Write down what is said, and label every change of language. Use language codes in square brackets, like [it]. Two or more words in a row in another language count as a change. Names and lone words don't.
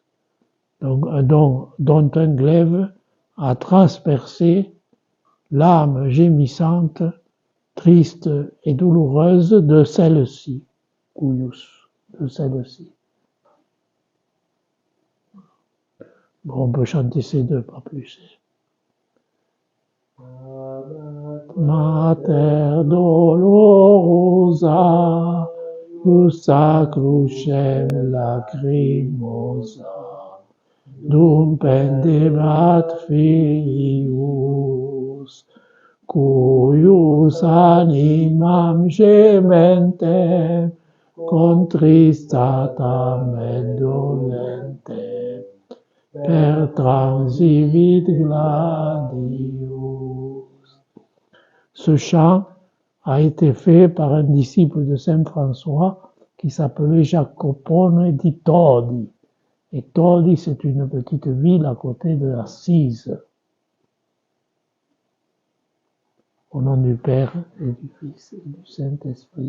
[fr] Donc, dont un glaive a transpercé l'âme gémissante, triste et douloureuse de celle-ci, cuius, de celle-ci. Bon, on peut chanter ces deux, pas plus. [la] Mater dolorosa, justa crucem lacrimosa, dum pendebat filius, cuius animam gementem, contristatam et dolentem, per transivit gladius. [fr] Ce chant a été fait par un disciple de saint François qui s'appelait Jacopone di Todi. Et Todi, c'est une petite ville à côté de Assise. Au nom du Père et du Fils et du Saint-Esprit.